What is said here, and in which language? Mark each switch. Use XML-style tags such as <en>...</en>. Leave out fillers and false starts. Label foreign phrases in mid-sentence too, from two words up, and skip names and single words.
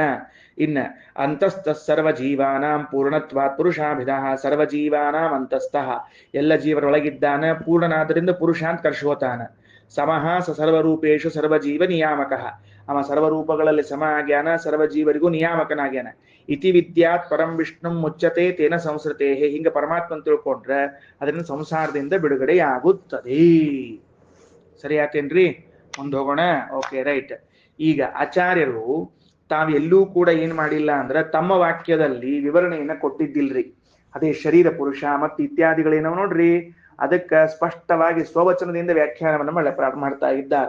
<kn>ಇನ್ನ</kn> <sa>ಅಂತಸ್ಥ ಸರ್ವ ಜೀವಾನಾಂ ಪೂರ್ಣತ್ವಾತ್ ಪುರುಷಾಭಿಧ ಸರ್ವ ಜೀವಾನಾಂ ಅಂತಸ್ಥಃ,</sa> <kn>ಎಲ್ಲ ಜೀವರೊಳಗಿದ್ದಾನ, ಪೂರ್ಣನಾದ್ರಿಂದ ಪುರುಷ ಅಂತ ಕರ್ಷೋತಾನ.</kn> <sa>ಸಮಃ ಸ ಸರ್ವರೂಪೇಶು ಸರ್ವಜೀವ ನಿಯಾಮಕಃ,</sa> <kn>ಅವ ಸರ್ವರೂಪಗಳಲ್ಲಿ ಸಮ ಆಗ್ಯಾನ, ಸರ್ವಜೀವರಿಗೂ ನಿಯಾಮಕನಾಗ್ಯಾನ.</kn> <sa>ಇತಿ ವಿದ್ಯಾತ್ ಪರಂ ವಿಷ್ಣು ಮುಚ್ಚತೆ ತೇನ ಸಂಸ್ಕೃತೇ,</sa> <kn>ಹಿಂಗ ಪರಮಾತ್ಮನ್ ತಿಳ್ಕೊಂಡ್ರೆ ಅದರಿಂದ ಸಂಸಾರದಿಂದ ಬಿಡುಗಡೆಯಾಗುತ್ತದೆ. ಸರಿ ಆತೇನ್ರಿ? ಮುಂದೆ ಹೋಗೋಣ.</kn> <en>OK, right.</en> <kn>ಈಗ ಆಚಾರ್ಯರು ತಾವೆಲ್ಲೂ ಕೂಡ ಏನ್ ಮಾಡಿಲ್ಲ ಅಂದ್ರೆ ತಮ್ಮ ವಾಕ್ಯದಲ್ಲಿ ವಿವರಣೆಯನ್ನ ಕೊಟ್ಟಿದ್ದಿಲ್ರಿ. ಅದೇ ಶರೀರ ಪುರುಷ ಮತ್ತು ಇತ್ಯಾದಿಗಳೇನವ ನೋಡ್ರಿ, ಅದಕ್ಕ ಸ್ಪಷ್ಟವಾಗಿ ಸ್ವವಚನದಿಂದ ವ್ಯಾಖ್ಯಾನವನ್ನು ಮಾಡ್ತಾ ಇದ್ದಾರೆ.</kn>